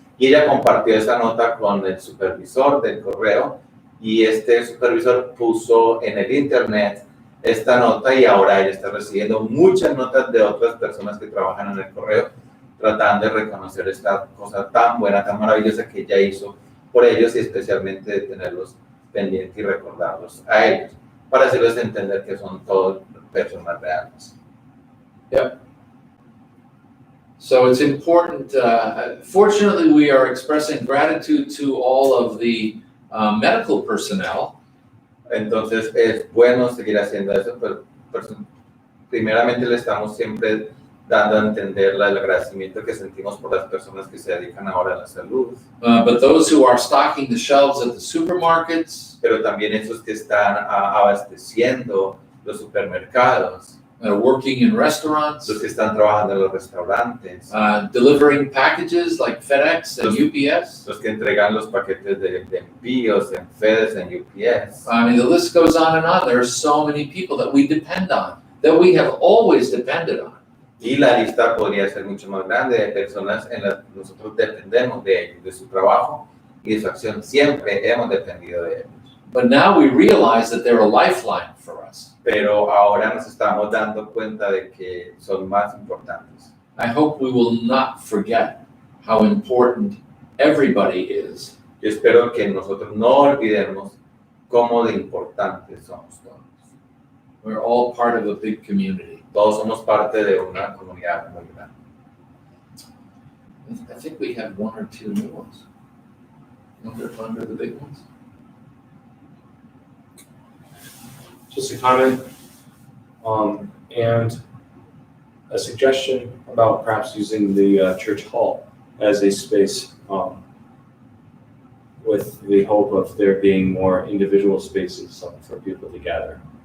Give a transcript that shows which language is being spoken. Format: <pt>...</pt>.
<es>Y ella compartió esa nota con el supervisor del correo y este supervisor puso en el internet esta nota y ahora ella está recibiendo muchas notas de otras personas que trabajan en el correo tratando de reconocer esta cosa tan buena, tan maravillosa que ella hizo por ellos y especialmente de tenerlos pendientes y recordarlos a ellos para hacerles entender que son todos personas reales.</es> <en>Yep. So it's important. Fortunately, we are expressing gratitude to all of the medical personnel.</en> <es>Entonces es bueno seguir haciendo eso, pero primeramente le estamos siempre dando a entender el agradecimiento que sentimos por las personas que se dedican ahora a la salud.</es> <en>But those who are stocking the shelves at the supermarkets,</en> <es>pero también esos que están abasteciendo los supermercados,</es> <en>working in restaurants,</en> <es>los que están trabajando en los restaurantes,</es> <en>delivering packages like FedEx and UPS.</en> <es>los que entregan los paquetes de envíos en FedEx and UPS.</es> <en>I mean, the list goes on and on. There are so many people that we depend on, that we have always depended on.</en> <es>Y la lista podría ser mucho más grande de personas en las que nosotros dependemos de ellos, de su trabajo y de su acción. Siempre hemos dependido de ellos.</es> <en>But now we realize that they're a lifeline for us.</en> <es>Pero ahora nos estamos dando cuenta de que son más importantes.</es> <en>I hope we will not forget how important everybody is.</en> <es>Yo espero que nosotros no olvidemos cómo de importantes somos todos.</es> <en>We're all part of a big community.</en> <es>Todos somos parte de una comunidad muy grande.</es> <en>I think we have one or two new ones. Under the big ones. Just a comment and a suggestion about perhaps using the church hall as a space with the hope of there being more individual spaces for people to gather.</en>